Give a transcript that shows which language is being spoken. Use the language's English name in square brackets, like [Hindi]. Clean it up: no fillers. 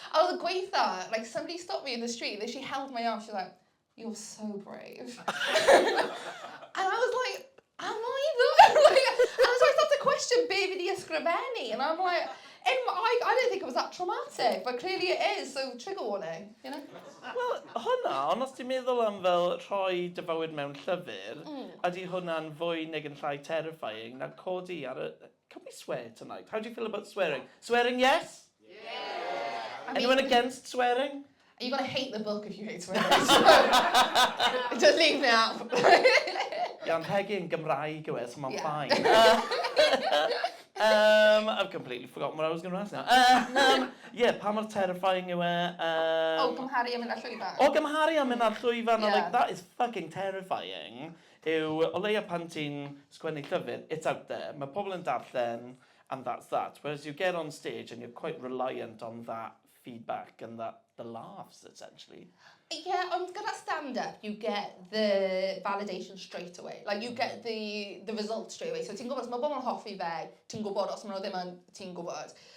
[English] I was gweitha, like, somebody stopped me in the street, she held my arm, she was like, you're so brave. And I was like, am I though? Like, and so I started to question [Welsh] be fi di ysgrifennu. [English] And I'm like, I didn't think it was that traumatic, but clearly it is, so trigger warning, you know? [Welsh] Wel, hwnna, ond os ti'n meddwl am fel rhoi dy fywyd mewn llyfr, ydy hwnna'n fwy neu yn llai terrifying na codi ar y... [English] Can we swear tonight? How do you feel about swearing? Swearing, yes? Yeah. Anyone against swearing? You're going to hate the book if you hate swearing. Just leave me out. [Welsh] Ia'n hegu yn Gymraeg yw e, so mae'n fine. [English] I've completely forgotten what I was going to ask now. [Welsh] Yeah, pa mor terrifying yw e? O gymharu am mynd ar llwyfan. O gymharu am mynd ar llwyfan, like, [English] that is fucking terrifying. [Welsh] Yw, o leia pan ti'n sgwennu llyfr, [English] it's out there. [Welsh] Mae pobl yn darllen, [English] and that's that. Whereas you get on stage and you're quite reliant on that feedback and the laughs, essentially. Yeah, [Welsh] ond gyda [English] stand-up, you get the validation straight away. Like, you get the result straight away. [Welsh] So ti'n gwybod, os mae bobl yn hoffi fe, ti'n gwybod, os maen nhw ddim yn, ti'n gwybod.